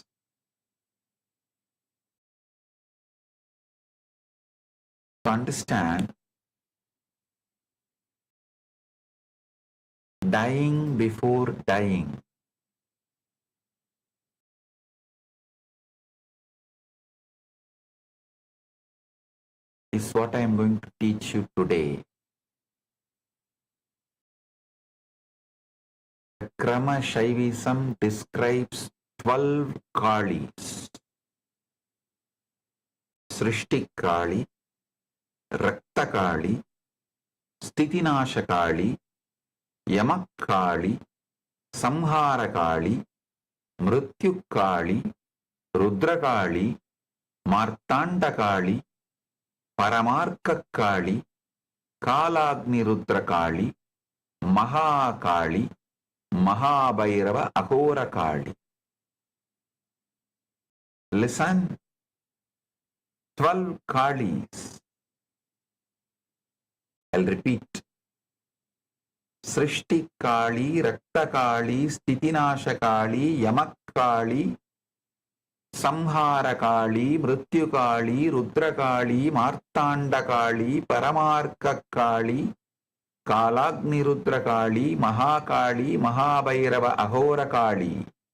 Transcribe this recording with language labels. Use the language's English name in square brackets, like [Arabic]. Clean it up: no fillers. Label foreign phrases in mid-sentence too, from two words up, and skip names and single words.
[English] To understand, dying before dying is what I am going to teach you today. Krama Shaivism describes 12 Kalis. Srishti Kali, Rakta Kali, Stitinasha Kali, Yamak Kali, Samhara Kali, Mrityu Kali, Rudra Kali, Martanda Kali, Paramarka Kali, Kalagni Rudra Kali, Mahakali, Mahabhairava Ahora Kali. Listen, 12 Kalis. I'll repeat. Srishti Kali, Rakta Kali, Stitinasha Kali, Yamak Kali, Samhara Kali, Mrityu Kali, Rudra Kali, Martanda Kali, Paramarka Kali, Kalagni Rudra Kali, Mahakali, Mahabhairava Ahora Kali.